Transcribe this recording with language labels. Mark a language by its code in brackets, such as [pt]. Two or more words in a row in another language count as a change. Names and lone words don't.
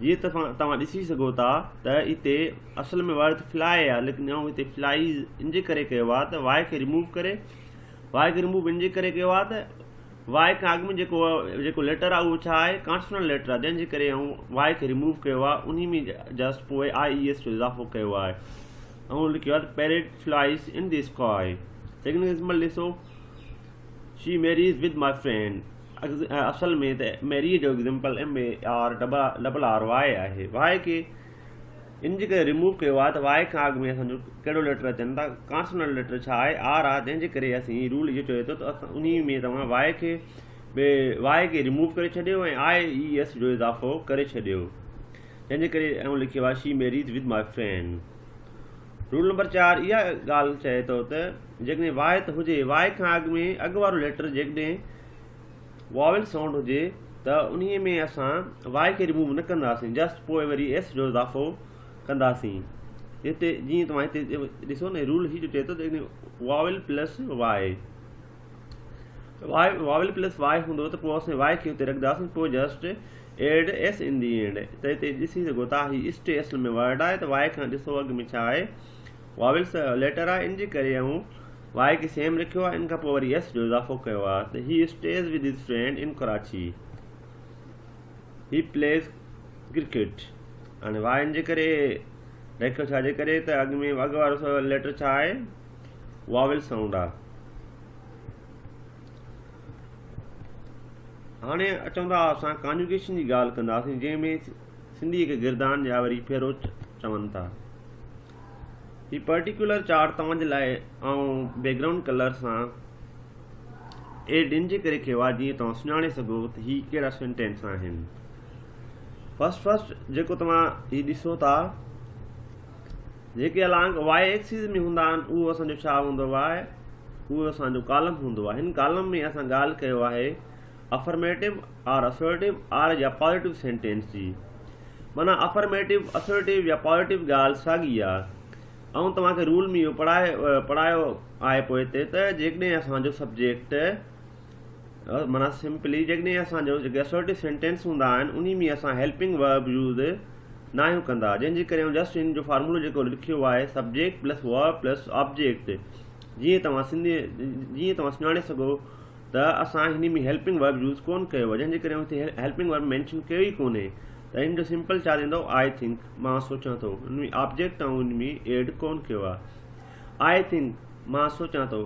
[sd] जीअं तव्हां ॾिसी सघो था त हिते असल में [en] word fly [sd] आहे, लेकिन हिते फ्लाई इन जे करे कयो आहे त वाई खे रिमूव करे, वाई खे रिमूव इन जे करे कयो आहे त वाई खां अॻु में जेको लेटर आहे उहो छा आहे, [en] consonant letter [sd] आहे, जंहिंजे करे वाई खे रिमूव कयो आहे, उन में जस्ट पोइ IES जो इज़ाफ़ो कयो आहे ऐं लिखियो आहे [en] parrot flies in the sky. second example ॾिसो, she marries with my friend. [sd] असल में त मैरी जो एग्ज़ाम्पल MAR आहे। वाई खे इन जे करे रिमूव कयो आहे त वाई खां अॻु में असांजो कहिड़ो लेटर अचनि था, [en] consonant letter [sd] छा आहे, R आहे, जंहिंजे करे असीं रूल इहो चए थो त असां उन में तव्हां वाई खे रिमूव करे छॾियो ऐं IES जो इज़ाफ़ो करे छॾियो, जंहिंजे करे लिखियो आहे [en] she marries with my friend. rule number 4 [sd] इहा ॻाल्हि चए थो त जेकॾहिं वाई त हुजे, वाई खां अॻु वारो लेटर जेकॾहिं [en] vowel sound [sd] हुजे त उन में असां वाई खे रिमूव न कंदासीं, जस्ट पोइ वरी S जो इज़ाफ़ो कंदासीं। हिते जीअं तव्हां हिते ॾिसो न, रूल हीअ चए थो त [en] vowel plus y vowel plus y [sd] हूंदो त पोइ असां वाई खे हुते रखंदासीं, पोइ [en] just add S in the end. [sd] त हिते ॾिसी सघो था हीअ स्टे असल में वर्ड आहे, त वाई खां ॾिसो अॻु में छा आहे, [en] vowels letter [sd] आहे, इन जे करे वाई खे सेम रखियो आहे, इन खां पोइ वरी S जो इज़ाफ़ो कयो आहे। [en] त he stays with his friend in Karachi, he plays cricket. [sd] हाणे वाई इन जे करे रखियो छाजे करे त अॻु वारो लेटर छा आहे, [en] vowel sound [sd] आहे। हाणे अचूं था असां कॉन्जुगेशन जी ॻाल्हि कंदासीं, जंहिंमें सिंधी खे गिरदान या वरी फेरो चवनि था। ही [en] particular chart [sd] तव्हांजे लाइ ऐं [en] background colour [sd] सां एड इन जे करे कयो आहे, जीअं तव्हां सुञाणे सघो त ही कहिड़ा सेंटेंस आहिनि। फर्स्ट जेको तव्हां ही ॾिसो था, जेके [en] along y axis [sd] में हूंदा आहिनि, उहो असांजो छा हूंदो आहे, उहो असांजो कॉलम हूंदो आहे। हिन कॉलम में असां ॻाल्हि कयो आहे अफर्मेटिव और असर्टिव और या [en] positive sentence [sd] जी। माना अफर्मेटिव, असर्टिव या पॉजिटिव ॻाल्हि साॻी आहे। ऐं तव्हांखे रूल में इहो पढ़ायो आहे पोइ हिते त जेकॾहिं असांजो सब्जेक्ट माना सिंपली जेकॾहिं असांजो जेके असर्टिव सेंटेंस हूंदा आहिनि, उन में असां [en] helping verb use [sd] न आहियूं कंदा, जंहिंजे करे जस्ट इन जो फार्मूलो जेको लिखियो आहे [en] subject plus verb plus object. [sd] जीअं तव्हां सुञाणे सघो त असां हिन में [en] helping verb use [sd] कोन कयो आहे, जंहिंजे करे हिते [en] helping verb mention [sd] कयो ई कोन्हे। त हिन जो सिंपल छा थींदो, [en] I think, [sd] मां सोचां थो। हुन में ऑब्जेक्ट ऐं हुन में एड कोन कयो आहे, [en] I think, [sd] मां सोचां थो।